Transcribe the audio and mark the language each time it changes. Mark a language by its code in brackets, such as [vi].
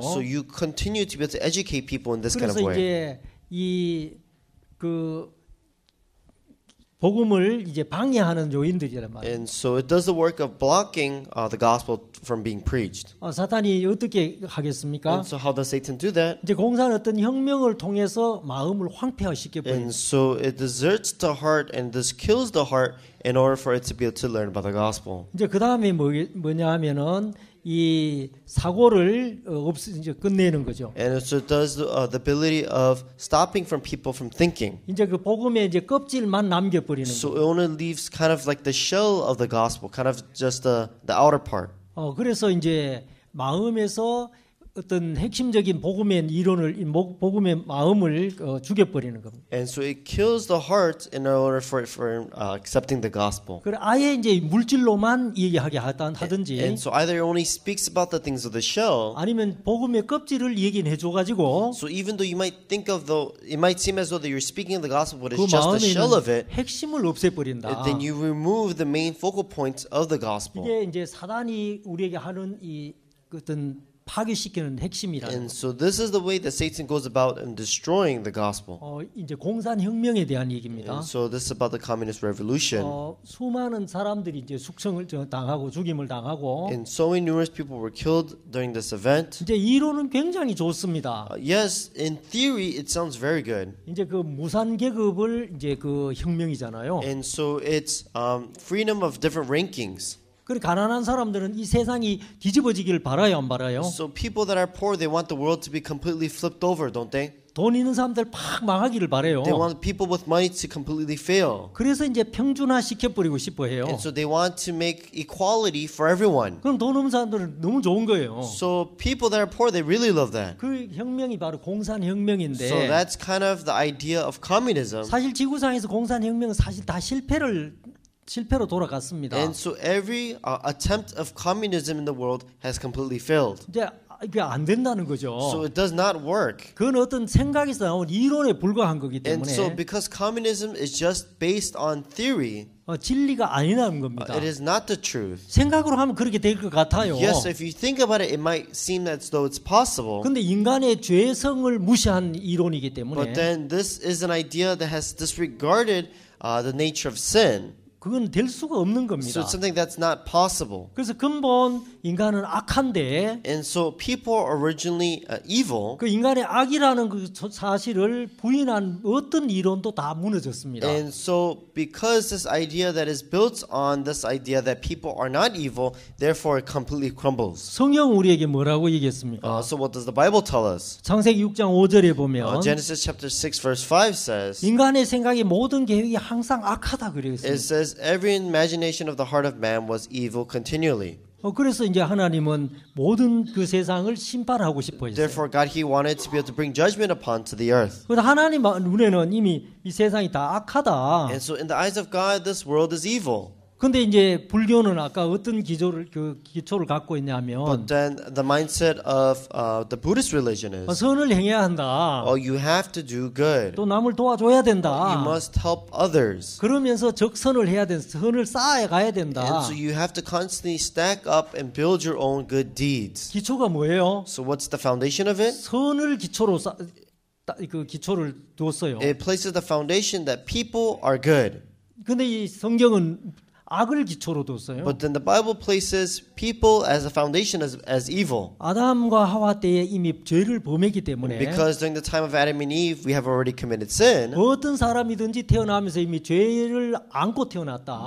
[en] So you continue to be able to educate people in this kind [ko] 그래서 [en] of way. [ko] 이제 이 그 복음을 이제 방해하는 요인들이란 말이에요. [en] And so it does the work of blocking the gospel from being preached. [ko] 사탄이 어떻게 하겠습니까? [en] And so how does Satan do that? [ko] 이제 공사는 어떤 혁명을 통해서 마음을 황폐화시켜 버립니다. [en] And so it deserts the heart and this kills the heart in order for it to be able to learn about the gospel. [ko] 이제 그 다음에 뭐냐 하면은 이 사고를 이제 끝내는 거죠. [en] And so it does the ability of stopping from people from thinking. [ko] 이제 그 복음의 이제 껍질만 남겨버리는 [en] So [ko] 거예요. [en] it only leaves kind of like the shell of the gospel, kind of just the outer part. [ko] 그래서 이제 마음에서 어떤 핵심적인 복음의 이론을, 복음의 마음을 죽여버리는 겁니다. [en] And so it kills the heart in order for accepting the gospel. [ko] 그래 아예 이제 물질로만 얘기하게 하든지, [en] And so either it only speaks about the things of the shell. [ko] 아니면 복음의 껍질을 얘기해 줘가지고 [en] So even though you might think of it might seem as though that you're speaking of the gospel, but [ko] 그 [en] it's just the [ko] 마음에 [en] shell of [ko] 있는 [en] it. [ko] 핵심을 없애버린다. [en] Then you remove the main focal points of the gospel. [ko] 이게 이제 사단이 우리에게 하는 이 어떤 파괴시키는 핵심이라는. [en] And so this is the way that Satan goes about in destroying the gospel. [ko] 이제 공산혁명에 대한 얘기입니다. [en] And so this is about the communist revolution. [ko] 수많은 사람들이 이제 숙청을 당하고 죽임을 당하고. [en] And so many numerous people were killed during this event. [ko] 이제 이론은 굉장히 좋습니다. [en] Yes, in theory it sounds very good. [ko] 이제 그 무산 계급을 이제 그 혁명이잖아요. [en] And so it's freedom of different rankings. [ko] 그 가난한 사람들은 이 세상이 뒤집어지기를 바라요, 안 바라요? [en] So people that are poor, they want the world to be completely flipped over, don't they? [ko] 돈 있는 사람들 팍 망하기를 바래요. [en] They want people with money to completely fail. [ko] 그래서 이제 평준화 시켜버리고 싶어 해요. [en] And so they want to make equality for everyone. [ko] 그럼 돈 없는 사람들은 너무 좋은 거예요. [en] So people that are poor, they really love that. [ko] 그 혁명이 바로 공산혁명인데. [en] So that's kind of the idea of communism. [ko] 사실 지구상에서 공산혁명은 사실 다 실패로 돌아갔습니다. [en] And so every attempt of communism in the world has completely failed. [ko] 이제 이게 안 된다는 거죠. [en] So it does not work. [ko] 그건 어떤 생각에서 나온 이론에 불과한 거기 [en] And [ko] 때문에 [en] so because communism is just based on theory, [ko] 진리가 아니라는 겁니다. [en] it is not the truth. [ko] 생각으로 하면 그렇게 될 것 같아요. [en] Yes, if you think about it, it might seem as though it's possible. [ko] 근데 인간의 죄성을 무시한 이론이기 때문에 [en] But then this is an idea that has disregarded the nature of sin. [ko] 그건 될 수가 없는 [en] So [ko] 겁니다. [en] it's something that's not possible. [ko] 그래서 근본 인간은 악한데 [en] And so people are originally evil. [ko] 그 인간의 악이라는 그 사실을 부인한 어떤 이론도 다 무너졌습니다. [en] And so because this idea that is built on this idea that people are not evil, therefore it completely crumbles. [ko] 성경 우리에게 뭐라고 얘기했습니까? [en] So what does the Bible tell us? [ko] 창세기 6장 5절에 보면 [en] Genesis chapter 6 verse 5 says, [ko] 인간의 생각이 모든 계획이 항상 악하다 그랬습니다. [en] it says every imagination of the heart of man was evil continually. [ko] 그래서 이제 하나님은 모든 그 세상을 심판하고 싶어 했어요. [en] Therefore God he wanted to be able to bring judgment upon to the earth. [ko] 그래서 하나님 눈에는 이미 이 세상이 다 악하다. [en] And so in the eyes of God this world is evil. [ko] 근데 이제 불교는 아까 어떤 기초를 갖고 있냐면 [en] But then the mindset of the Buddhist religion is, [ko] 선을 행해야 한다. [en] oh, you have to do good. [ko] 또 남을 도와줘야 된다. [en] You must help others. [ko] 그러면서 적선을 해야 된다. 선을 쌓아 가야 된다. [en] And so you have to constantly stack up and build your own good deeds. [ko] 기초가 뭐예요? [en] So what's the foundation of it? [ko] 선을 기초로 그 기초를 두었어요. [en] It places the foundation that people are good. [ko] 근데 이 성경은 악을 기초로 뒀어요. [en] But then the Bible places people as a foundation as evil. [ko] 아담과 하와 때에 이미 죄를 범했기 때문에 [en] Because during the time of Adam and Eve, we have already committed sin. [ko] 어떤 사람이든지 태어나면서 이미 죄를 안고 태어났다.